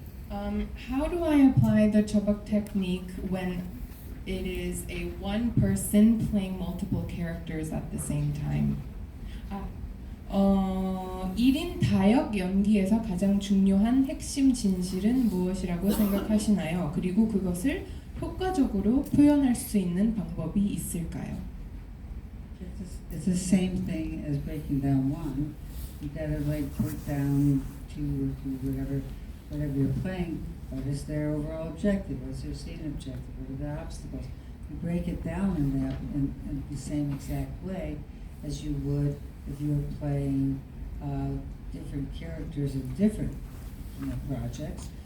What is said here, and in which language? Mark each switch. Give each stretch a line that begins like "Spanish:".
English: How do I apply the chobok technique when it is a one person playing multiple characters at the same time?
Korean: 1인 다역 연기에서 가장 중요한 핵심 진실은 무엇이라고 생각하시나요? 그리고 그것을 효과적으로 표현할 수 있는 방법이 있을까요?
English: It's the same thing as breaking down one. You gotta like break down two or whatever you're playing. What is their overall objective? What's their scene objective? What are the obstacles? You break it down in the same exact way as you would if you were playing different characters in different projects.